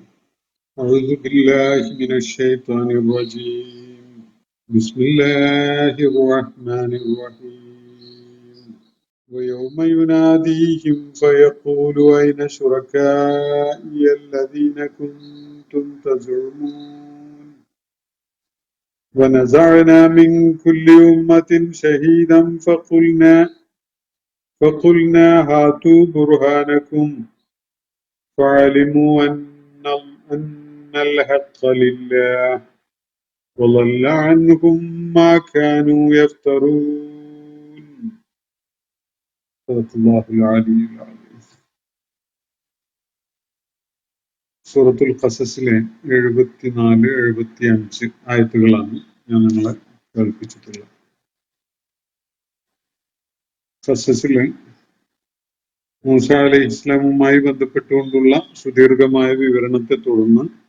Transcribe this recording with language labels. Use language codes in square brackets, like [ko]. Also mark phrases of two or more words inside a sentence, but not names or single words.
[ar] أعوذ بالله من الشيطان الرجيم. بسم الله الرحمن الرحيم. ويوم يناديهم فيقول أين شركائي الذين كنتم تزعمون ونزعنا من كل أمة شهيدا فقلنا هاتوا برهانكم فعلموا أن الحق لله وضل عنهم ما كانوا يفترون. صدق الله العلي العظيم. [ml] സൂറത്തുൽ ഖസസിലെ 74-75 ആയത്തുകളാണ് ഞാൻ നിങ്ങളെ കേൾപ്പിച്ചിട്ടുള്ളത്. ഖസസിലെ മൂസ അലൈഹി ഇസ്ലാമുമായി ബന്ധപ്പെട്ടുകൊണ്ടുള്ള സുദീർഘമായ വിവരണത്തെ തുടർന്ന്